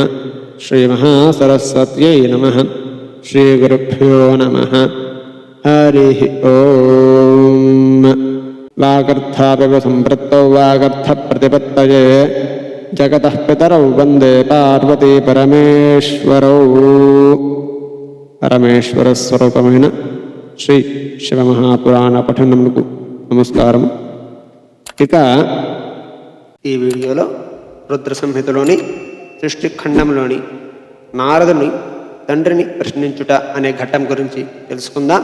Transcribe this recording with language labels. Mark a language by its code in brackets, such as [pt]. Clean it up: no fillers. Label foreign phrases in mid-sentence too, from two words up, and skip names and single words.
[sa] श्रीमहासरस्वत्यै नमः। श्रीगुरुभ्यो नमः। हरिः ओम्। वागर्थापिव सम्पृक्तौ वागर्थप्रतिपत्तये जगतः पितरौ वन्दे पार्वती परमेश्वरौ। [te] పరమేశ్వరస్వరూపమైన శ్రీ శివమహాపురాణ పఠనమునకు నమస్కారం. ఇక ఈ వీడియోలో రుద్ర సంహితలోని సృష్టిఖండంలోని నారదుని తండ్రిని ప్రశ్నించుట అనే ఘట్టం గురించి తెలుసుకుందాం.